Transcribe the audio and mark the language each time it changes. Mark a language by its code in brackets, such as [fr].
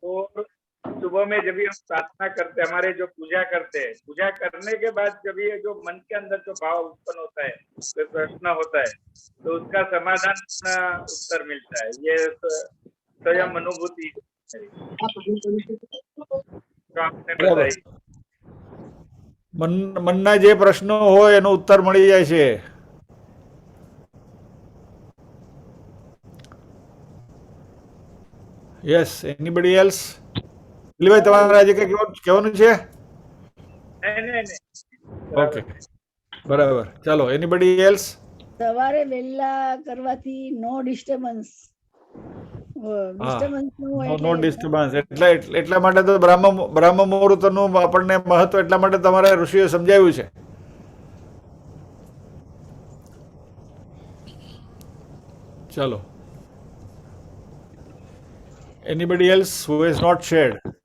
[hi] और सुबह में जब भी हम प्रार्थना करते हैं, हमारे जो पूजा करते हैं, पूजा करने के बाद जब ये जो मन के अंदर जो भाव उत्पन्न होता है, कोई प्रश्न होता है, तो उसका समाधान उत्तर मिलता है। ये स्वयं अनुभूति जो आपने बताई। [gu] મનના જે પ્રશ્નો હોય એનો ઉત્તર મળી જાય છે। [en] Yes, anybody else? [gu] દિલીપભાઈ, તમારે આજે કઈ કહેવાનું છે? [hi] नहीं [gu] ઓકે, બરાબર, ચાલો, [en] Anybody else? [gu] સવારે વહેલા કરવાથી નો ડિસ્ટર્બન્સ, ડિસ્ટર્બન્સ નો ડિસ્ટર્બન્સ, એટલા માટે તો બ્રાહ્મ મુહૂર્તનું આપણને મહત્વ એટલા માટે તમારા ઋષિએ સમજાવ્યું છે। [en] ચાલો, anybody else who has not shared?